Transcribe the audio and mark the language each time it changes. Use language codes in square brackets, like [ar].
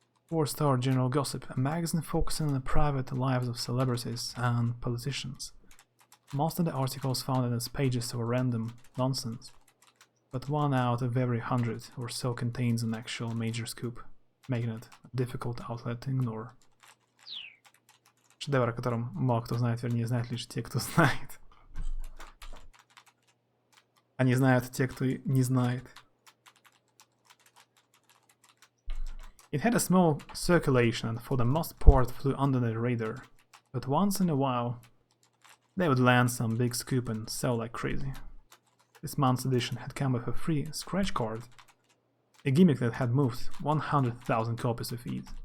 [en] 4-star general gossip, a magazine focusing on the private lives of celebrities and politicians. Most of the articles found in its pages are random nonsense, but 1 out of every 100 or so contains an actual major scoop, making it a difficult outlet to ignore. [ru] Шедевр, о котором мало кто знает, вернее, знают лишь те, кто знает. Они знают те, кто не знает. [en] It had a small circulation and for the most part flew under the radar, but once in a while they would land some big scoop and sell like crazy. This month's edition had come with a free scratch card, a gimmick that had moved 100,000 copies of it.